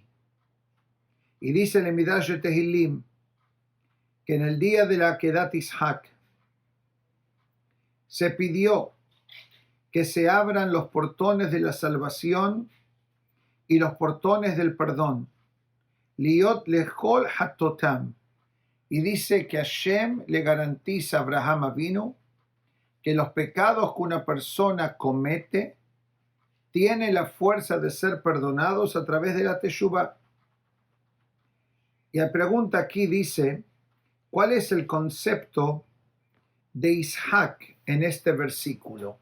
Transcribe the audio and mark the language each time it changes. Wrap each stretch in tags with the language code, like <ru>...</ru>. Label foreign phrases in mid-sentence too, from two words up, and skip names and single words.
<es>Y dice el Midrash de Tehilim que en el día de la Akedat Isaac se pidió que se abran los portones de la salvación y los portones del perdón. Liot lechol hatotam. Y dice que Hashem le garantiza a Abraham Avinu que los pecados que una persona comete tiene la fuerza de ser perdonados a través de la Teshuvah. Y la pregunta aquí dice, ¿cuál es el concepto de Isaac en este versículo?</es>